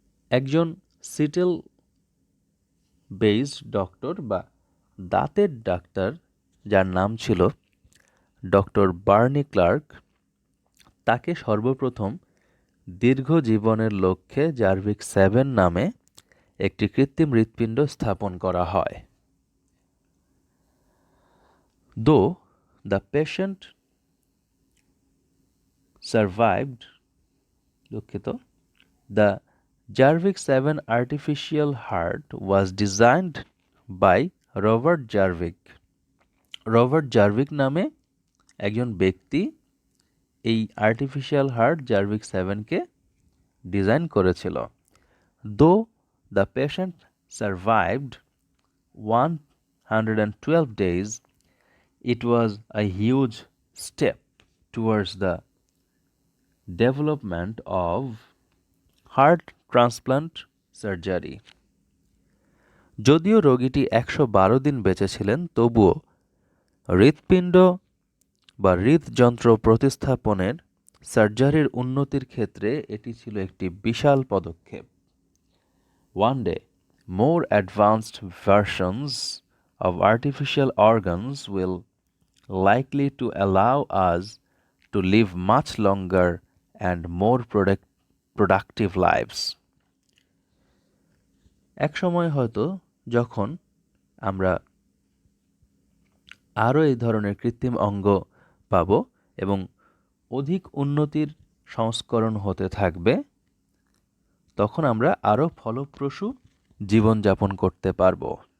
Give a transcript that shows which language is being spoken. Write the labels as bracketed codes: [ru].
[bn] একজন সিটেল based doctor বা দাঁতের ডাক্তার যার নাম ছিল ডক্টর বার্নি ক্লার্ক, তাকে সর্বপ্রথম দীর্ঘ জীবনের লক্ষ্যে জার্ভিক 7 নামে একটি কৃত্রিম হৃৎপিণ্ড স্থাপন করা হয়। [en] Though the patient survived, the Jarvik 7 artificial heart was designed by Robert Jarvik. [bn] Robert Jarvik নামে একজন ব্যক্তি এই আর্টিফিশিয়াল হার্ট জার্ভিক 7কে ডিজাইন করেছিল। [en] Though the patient survived 112 days, it was a huge step towards the development of heart transplant surgery. [bn] যদিও রোগীটি 112 দিন বেঁচে ছিলেন, তবুও হৃৎপিণ্ড বা হৃদযন্ত্র প্রতিস্থাপনের সার্জারির উন্নতির ক্ষেত্রে এটি ছিল একটি বিশাল পদক্ষেপ। [en] One day, more advanced versions of artificial organs will likely to allow us to live much longer and more productive lives. [bn] এক সময় হয়তো যখন আমরা আরও এই ধরনের কৃত্রিম অঙ্গ পাব এবং অধিক উন্নতির সংস্করণ হতে থাকবে, তখন আমরা আরও ফলপ্রসূ জীবনযাপন করতে পারব।